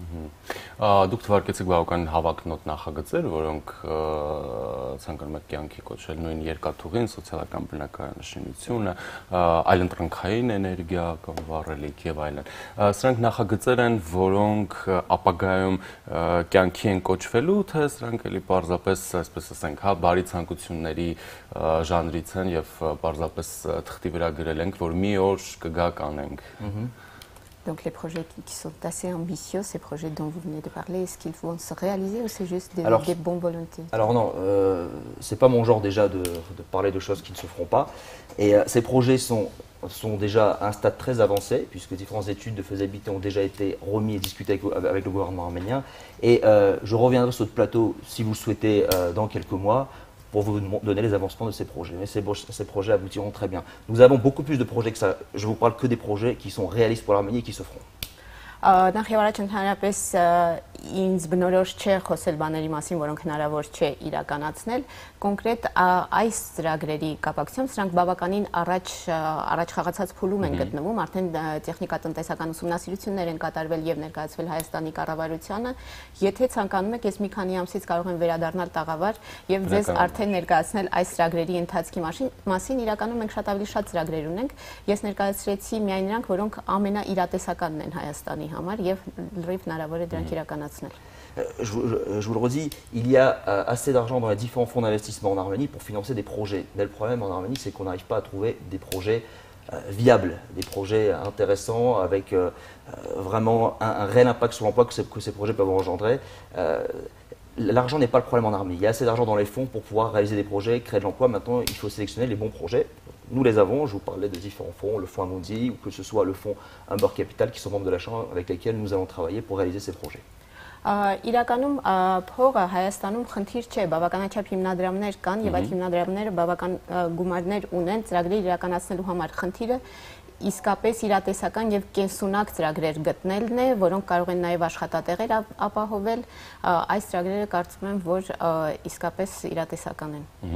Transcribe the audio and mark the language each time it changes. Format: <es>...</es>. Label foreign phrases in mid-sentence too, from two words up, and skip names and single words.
<hy>Դուք թվարկեցիք բավական հավակնոտ նախագծեր, որոնք ցանկանում եք կյանքի կոչել, նույն երկաթուղին, սոցիալական բնակարանաշինությունը, այլընտրանքային էներգիա կամ վառելիք եւ այլն։ Սրանք նախագծեր են, որոնք ապագայում կյանքի են կոչվելու, թե սրանք էլի պարզապես, այսպես ասենք, հա, բարի ցանկությունների ժանրից են եւ պարզապես թղթի վրա գրել ենք, որ մի օր կգա կանենք։</hy> <fr>Donc les projets qui sont assez ambitieux, ces projets dont vous venez de parler, est-ce qu'ils vont se réaliser ou c'est juste des bonnes volontés? Alors non, c'est pas mon genre déjà de parler de choses qui ne se feront pas. Et ces projets sont déjà à un stade très avancé, puisque différentes études de faisabilité ont déjà été remises et discutées avec le gouvernement arménien. Et je reviendrai sur ce plateau, si vous le souhaitez, dans quelques mois, pour vous donner les avancements de ces projets. Mais ces projets aboutiront très bien. Nous avons beaucoup plus de projets que ça. Je vous parle que des projets qui sont réalistes pour l'Arménie et qui se feront.</fr> <hy>Նախ եւ առաջ ընդհանրապես ինձ բնորոշ չէ խոսել բաների մասին, որոնք հնարավոր չէ իրականացնել։ Կոնկրետ այս ծրագրերի կապակցությամբ սրանք բավականին առաջ խաղացած փուլում են գտնվում, արդեն տեխնիկատնտեսական ուսումնասիրություններ են կատարվել եւ ներկայացվել Հայաստանի կառավարությանը։ Եթե ցանկանում եք, ես մի քանի ամսից կարող եմ վերադառնալ տաղավար եւ ձեզ արդեն ներկայացնել այս ծրագրերի ընթացքի մասին։ Իրականում մենք շատ ավելի շատ ծրագրեր ունենք։ Ես ներկայացրեցի միայն նրանք, որոնք ամենաիրատեսականն են Հայաստանի համար եւ լրիվ հնարավոր է դրանք իրականացնել։</hy> <fr>Je vous le redis, il y a assez d'argent dans les différents fonds d'investissement en Arménie pour financer des projets. Mais le problème en Arménie, c'est qu'on n'arrive pas à trouver des projets viables, des projets intéressants avec vraiment un réel impact sur l'emploi que ces projets peuvent engendrer. L'argent n'est pas le problème en Arménie. Il y a assez d'argent dans les fonds pour pouvoir réaliser des projets, créer de l'emploi. Maintenant, il faut sélectionner les bons projets. Nous les avons, je vous parlais de différents fonds, le fonds Amundi ou que ce soit le fonds Humber Capital qui sont membres de la Chambre avec lesquels nous allons travailler pour réaliser ces projets.</fr> <hy>Իրականում փողը Հայաստանում խնդիր չէ, բավականաչափ հիմնադրամներ կան եւ այդ հիմնադրամները բավական գումարներ ունեն ծրագրեր իրականացնելու համար։ Խնդիրը իսկապես իրատեսական եւ կենսունակ ծրագրեր գտնելն է, որոնք կարող են նաեւ աշխատատեղեր ապահովել, այս ծրագրերը կարծում եմ, որ իսկապես իրատեսական են։</hy>